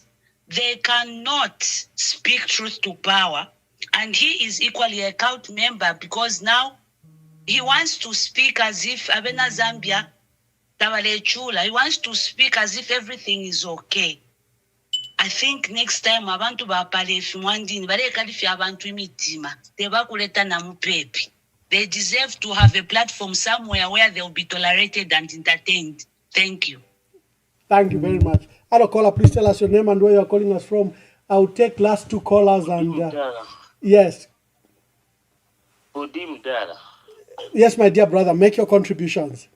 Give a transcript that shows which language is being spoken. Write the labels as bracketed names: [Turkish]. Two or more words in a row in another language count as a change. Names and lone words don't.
[English] They cannot speak truth to power. And he is equally a cult member because now he wants to speak as if [Bemba] Abena Zambia, Tabalechula, [English] he wants to speak as if everything is okay. [Bemba] I think next time abantu bapale fimwandini bareka lifi abantu imitima tebakuleta na mupepi. [English] They deserve to have a platform somewhere where they'll be tolerated and entertained. Thank you. Thank you very much. Hello, caller, please tell us your name and where you are calling us from. I'll take last two callers and yes. Yes, my dear brother, make your contributions.